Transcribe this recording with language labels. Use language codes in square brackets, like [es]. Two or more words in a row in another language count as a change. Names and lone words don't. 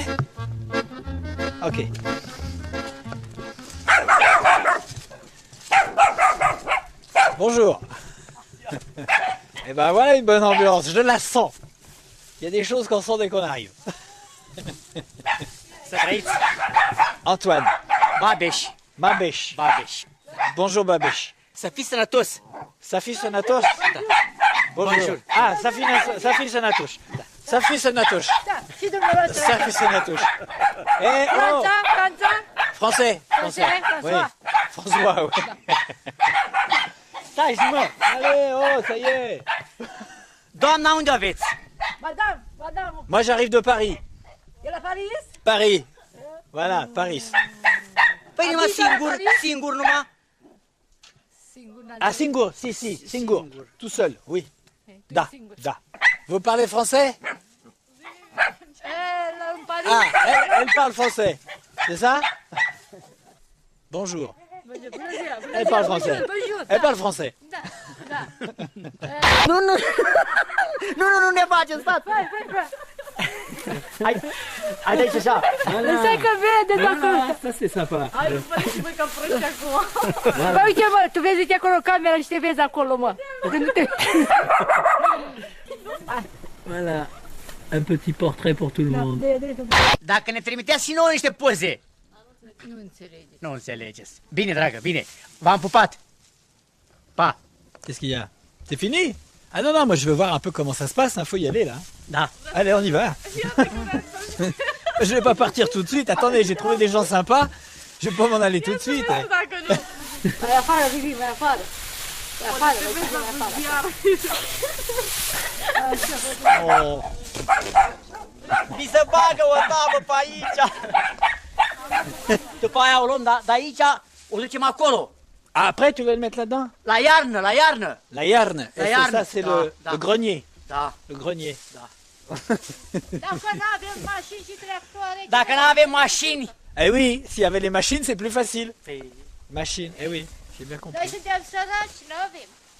[fr] Ok. Bonjour. Et ben voilà une bonne ambiance, je la sens. Il y a des choses qu'on sent dès qu'on arrive. Antoine. Babeș, Babeș. Babeș. Bonjour Babeș. [ro] Să fii sănătos. Safi Sanatos? Bonjour. Ah, Safi Sanatos. Safi Sanatos. Și dumneavoastră. Safi Sanatos. Eh, oh, Franța? [fr] français. Français. Oui. François, oui. [ro] Stai, mă. [fr] Allez, oh, ça y est. [ro] Doamna, unde aveți? [fr] Madame, Moi, j'arrive de Paris. [ro] e la Paris? [fr] Paris. Voilà, Paris. [ro] Păi numai singur numai. Ah, Singur, si, Singur. [fr] Tout seul, oui. [ro] Da, da. [fr] Vous parlez français? [ro] În Paris? [fr] Ah, elle parle français. C'est ça? Bonjour. Elle parle français. Elle parle français. [ro] Nu ne faceți, stați. Hai de aici așa. Stai că vede acolo. [fr] Ça, c'est sympa. [ro] Hai, păi, mă, că proști acum. Bă, uite, mă, tu vezi, uite acolo camera și te vezi acolo, mă. Când nu te... [fr] Voilà. Un petit portrait pour tout le monde. [ro] Dacă ne trimiteați și nouă niște poze. Nu înțelegeți. Bine, dragă, bine. V-am pupat. Pa. [fr] Qu'est-ce qu'il y a? C'est fini? Ah non, non, moi je veux voir un peu comment ça se passe, il faut y aller là. [ro] Da. [fr] Allez, on y va. Je vais pas partir tout de suite, attendez, j'ai trouvé des gens sympas, je vais pas m'en aller tout de suite. [ro] Mai afară, Vivi, mai afară. Mai afară, mai afară. Oh. Mi se bagă o tavă pe aici. După aia o luăm de aici, o ducem acolo. [fr] Ah, après, tu veux le mettre là-dedans? [ro] La iarnă, la iarnă. La yarn. La [fr] Et [ro] yarn, [fr] ça, c'est [ro] da, [fr] le, [ro] da. [fr] le grenier. [ro] Da. [fr] Le grenier. [ro] Dacă nu avem mașini și tractoare... Dacă nu avem mașini. [fr] Eh oui, s'il y avait les machines, c'est plus facile. [ro] Păi, [fr] Machines, eh oui, j'ai bien compris. [ro] Noi suntem săraci, nu avem.